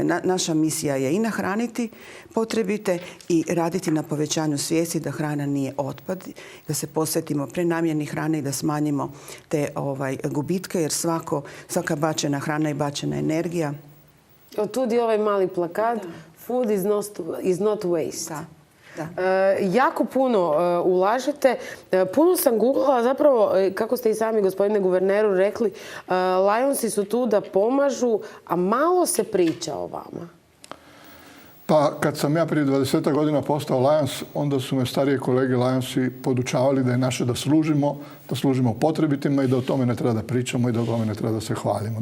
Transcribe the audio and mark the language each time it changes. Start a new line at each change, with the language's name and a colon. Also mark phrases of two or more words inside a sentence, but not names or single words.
Croatian: Naša misija je i nahraniti potrebite i raditi na povećanju svijesti da hrana nije otpad, da se posvetimo prenamjeni hrane i da smanjimo te gubitke, jer svaka bačena hrana i bačena energija. Od tud je ovaj mali plakat.
English: Food is not waste.
Croatian: Da. Jako puno ulažete. Puno sam googlala, zapravo, kako ste i sami, gospodine guverneru, rekli, Lionsi su tu da pomažu, a malo se priča o vama. Pa kad sam ja prije 20 godina postao Lions, onda su me starije kolege Lionsi podučavali da je naše da služimo potrebitima i da o tome ne treba da pričamo i da o tome ne treba da se hvalimo.